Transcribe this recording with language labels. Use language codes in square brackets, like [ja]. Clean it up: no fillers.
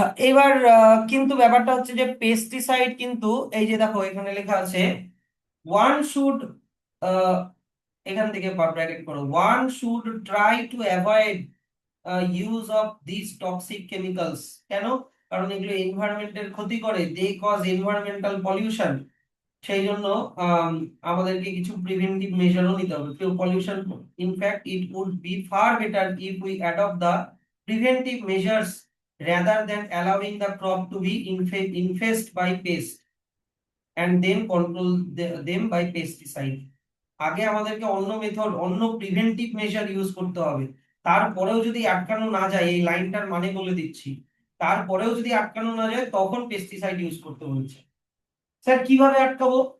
[bn] এবার কিন্তু ব্যাপারটা হচ্ছে যে পেস্টিসাইড কিন্তু এই যে দেখো এখানে লেখা আছে [en] one should, [bn] এখান থেকে ব্র্যাকেট করো, [en] One should try to avoid use of this toxic chemicals. [bn] কেন? কারণ এগুলো এনভায়রনমেন্টের ক্ষতি করে, [en] They cause environmental pollution. [bn] সেই জন্য আমাদেরকে কিছু প্রিভেন্টিভ মেজারও নিতে হবে। [en] Pollution, in fact it would be far better if we adopt the preventive measures rather than allowing the crop to be infested by pests and then control them by pesticide. [bn] আগে আমাদেরকে অন্য method, অন্য preventive measure use করতে হবে। তারপরেও যদি আটকানো না যায়, এই লাইনটার মানে বলে দিচ্ছি, তারপরেও যদি আটকানো না যায় তখন পেস্টিসাইড ইউজ করতে বলছে। স্যার কিভাবে আটকাবো?